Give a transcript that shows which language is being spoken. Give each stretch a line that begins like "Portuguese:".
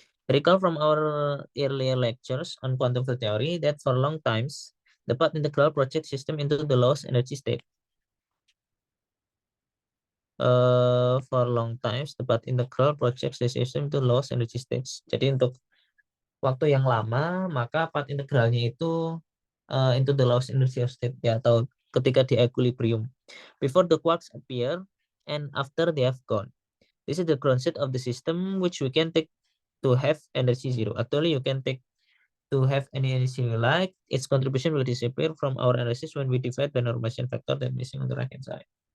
English: Recall from our earlier lectures on quantum field theory that for long times, the path integral project system into the lowest energy state. for long times, the path integral projects the system to lowest energy stage.
Indonesian: Jadi untuk waktu yang lama, maka path integralnya itu
English: into the lowest energy state,
Indonesian: ya, atau ketika di equilibrium.
English: Before the quarks appear and after they have gone. This is the ground state of the system which we can take to have energy zero. Actually, you can take to have any energy you like. Its contribution will disappear from our analysis when we divide the normalization factor that missing on the right hand side.